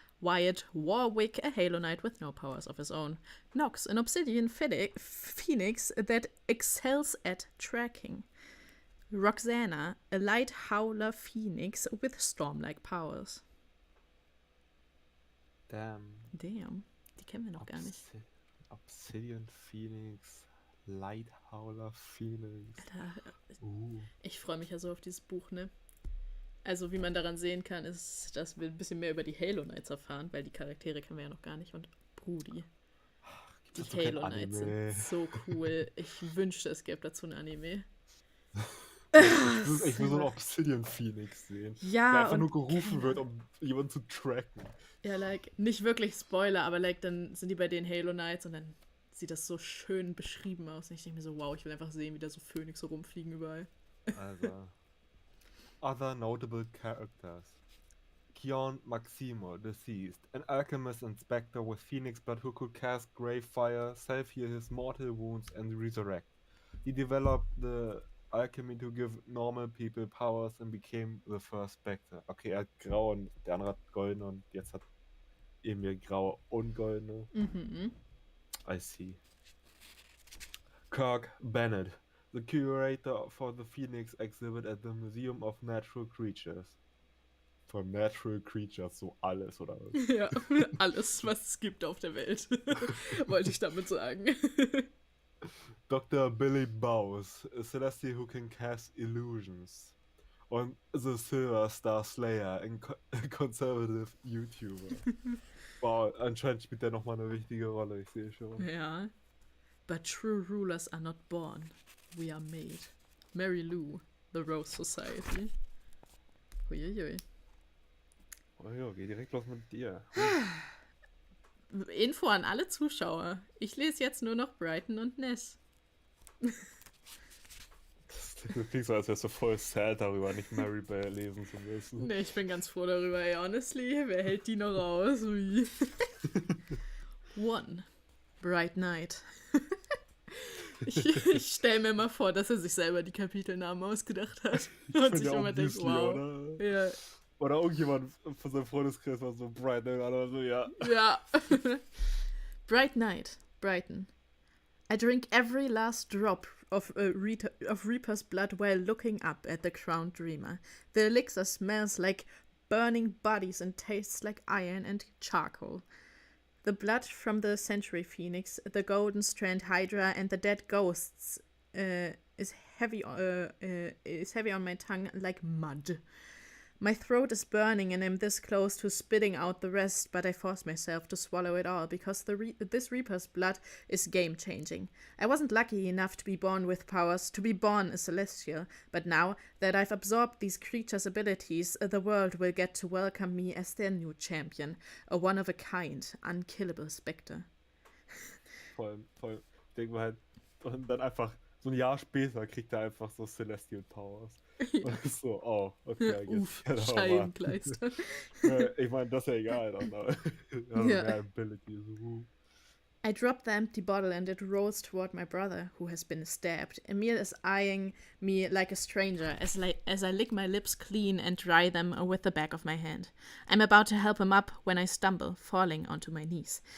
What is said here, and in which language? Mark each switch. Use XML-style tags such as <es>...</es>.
<en>Wyatt Warwick, a Halo Knight with no powers of his own. Nox, an Obsidian Phoenix that excels at tracking. Roxana, a Light Howler Phoenix with storm-like powers. Damn.</en> <de>Die kennen wir noch gar nicht.</de> <en>Obsidian Phoenix, Light Howler Phoenix.</en> <de>Alter, ich freue mich ja so auf dieses Buch, ne? Also, wie man daran sehen kann, ist, dass wir ein bisschen mehr über die Halo Knights erfahren, weil die Charaktere kennen wir ja noch gar nicht. Und Brudi, die Halo Knights sind so cool. Ich wünschte, es gäbe dazu ein Anime. Ich will so einen Obsidian Phoenix sehen. Ja, der einfach nur gerufen wird, um jemanden zu tracken. Ja, nicht wirklich Spoiler, aber dann sind die bei den Halo Knights und dann sieht das so schön beschrieben aus. Und ich denke mir so, wow, ich will einfach sehen, wie da so Phönix so rumfliegen überall. Also.</de> <en>Other notable characters. Kion Maximo, deceased. An alchemist and spectre with phoenix blood who could cast grave fire, self-heal his mortal wounds and resurrect. He developed the alchemy to give normal people powers and became the first spectre.</en> <de>Okay, er hat grau und der andere hat goldene und jetzt hat Emil grau und goldene. Mhm.</de> <en>I see. Kirk Bennett, the curator for the Phoenix exhibit at the Museum of Natural Creatures.</en> <de>Von Natural Creatures, so alles, oder was? Ja, alles, was es gibt auf der Welt. Wollte ich damit sagen. Dr. Billy Bowes, a celestial who can cast illusions. Und The Silver Star Slayer, ein</de> <en>conservative YouTuber.</en> <de>Wow, anscheinend spielt der nochmal eine wichtige Rolle, ich sehe schon. Ja.</de> <en>But true rulers are not born. We are made. Mary Lou, The Rose Society. Uiuiui.</en> <de>Oh ja, geh direkt los mit dir. Info an alle Zuschauer. Ich lese jetzt nur noch Brighton und Ness. Du klingst so, als wärst du voll sad darüber, nicht Mary Bear lesen zu müssen. Nee, ich bin ganz froh darüber, ey,</de> <en>honestly.</en> <de>Wer hält die noch aus? Ui. One. Bright Night. Ich stelle mir mal vor, dass er sich selber die Kapitelnamen ausgedacht hat. Und sich immer denkt, wow. Oder? Ja. Oder irgendjemand von seinem Freundeskreis war so Bright Night oder so, ja. Ja. Bright Night. Brighton.</de> <en>I drink every last drop of Reaper's blood while looking up at the crowned dreamer. The elixir smells like burning bodies and tastes like iron and charcoal. The blood from the Century Phoenix, the Golden Strand Hydra, and the dead ghosts is heavy on my tongue like mud. My throat is burning and I'm this close to spitting out the rest, but I force myself to swallow it all because this Reaper's blood is game-changing. I wasn't lucky enough to be born with powers, to be born a Celestial, but now that I've absorbed these creatures' abilities, the world will get to welcome me as their new champion, a one-of-a-kind, unkillable Spectre.</en> <de>Voll. Denken wir halt, und dann einfach, so ein Jahr später kriegt er einfach so Celestial Powers. Und ist so, oh, okay, Uff, Scheibenkleister. Ich meine, das ist ja egal dann.</de> <en>Yeah. Abilities. I drop the empty bottle and it rolls toward my brother, who has been stabbed. Emil is eyeing me like a stranger as I lick my lips clean and dry them with the back of my hand. I'm about to help him up when I stumble, falling onto my knees.</en>